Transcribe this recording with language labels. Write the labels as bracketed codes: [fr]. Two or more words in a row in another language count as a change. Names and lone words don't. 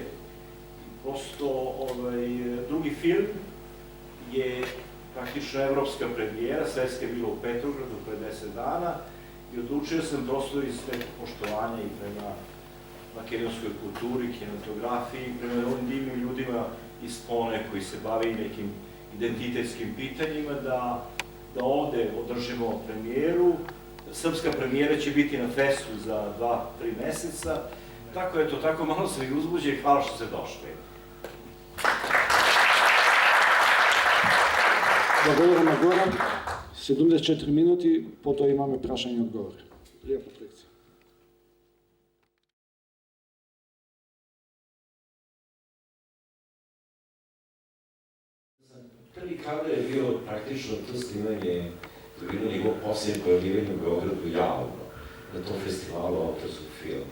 [sr] Prosto, drugi film je praktično evropska premijera, svetska je bila u Petrogradu pre 10 dana i odlučio sam prosto iz nekog poštovanja i prema makedonskoj kulturi, kinotografiji, prema ovim divnim ljudima iz Pone koji se bavi nekim identitetskim pitanjima, da ovde održimo premijeru. Srpska premijera će biti na festu za 2-3 meseca. Tako, eto, tako malo sam i uzbuđen i hvala što ste došli. [mk] Благодарам на Горан. 74 минути, потоа имаме прашање и одговори. Пријатна лекција. [sr] Prvi kadar je bio praktično to snimanje, to je bilo njegov posljednje pojavljivanje u Beogradu javno, na tom festivalu autorskog filma.